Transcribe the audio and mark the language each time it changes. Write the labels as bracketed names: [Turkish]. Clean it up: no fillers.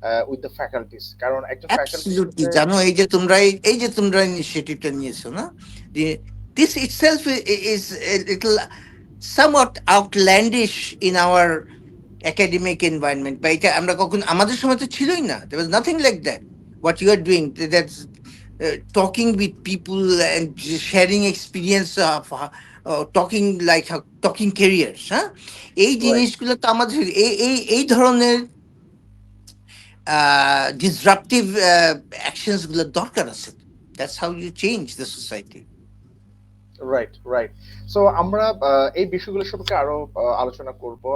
[English] with the faculties, [Bangla] কারণ একজন ফ্যাকাল্টির [English] Absolutely. [Bangla] সাথে জানো, এই যে তোমরা ইনিশিয়েটিভটা নিয়েছো না, [English] This itself is little somewhat outlandish in our academic environment. [Bangla] বা এটা আমরা কখন, আমাদের সময় তো ছিলই না, [English] there was nothing like that. What you are doing, that's talking with people and sharing experience of talking like talking careers, হ্যাঁ, এই right [Bangla] জিনিসগুলো তো আমাদের এই ধরনের ডিসরাপটিভ অ্যাকশনস গুলো দরকার আছে। [English] That's how you change the society. [Bangla] Right right so আমরা এই বিষয়গুলো সম্পর্কে আরো আলোচনা করব।